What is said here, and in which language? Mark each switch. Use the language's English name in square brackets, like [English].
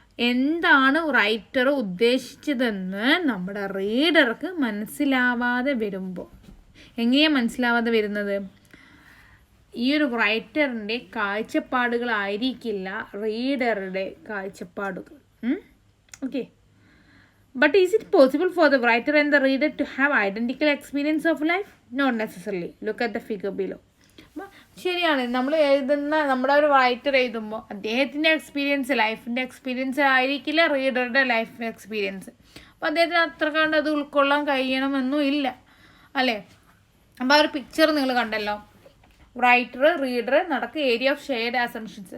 [Malayalam] എന്താണ് റൈറ്റർ ഉദ്ദേശിച്ചതെന്ന് നമ്മുടെ റീഡർക്ക് മനസ്സിലാവാതെ വരുമ്പോൾ, എങ്ങനെയാണ് മനസ്സിലാവാതെ വരുന്നത്? ഈ ഒരു റൈറ്ററിൻ്റെ കാഴ്ചപ്പാടുകളായിരിക്കില്ല റീഡറുടെ കാഴ്ചപ്പാടുകൾ. Okay. [English] But is it possible for the writer and the reader to have identical experience of life? Not necessarily. Look at the figure below. [Malayalam] ശരിയാണ്, നമ്മൾ നമ്മുടെ ഒരു റൈറ്റർ എഴുതുമ്പോൾ അദ്ദേഹത്തിൻ്റെ എക്സ്പീരിയൻസ്, ലൈഫിൻ്റെ എക്സ്പീരിയൻസ് ആയിരിക്കില്ല റീഡറുടെ ലൈഫ് എക്സ്പീരിയൻസ്. അപ്പോൾ അദ്ദേഹത്തിന് അത്ര കണ്ട് അത് ഉൾക്കൊള്ളാൻ കഴിയണമെന്നും ഇല്ല, അല്ലേ? അപ്പോൾ ആ ഒരു പിക്ചർ നിങ്ങൾ കണ്ടല്ലോ, റൈറ്റർ, റീഡർ, നടക്ക് ഏരിയ ഓഫ് ഷെയർഡ് അസംഷൻസ്.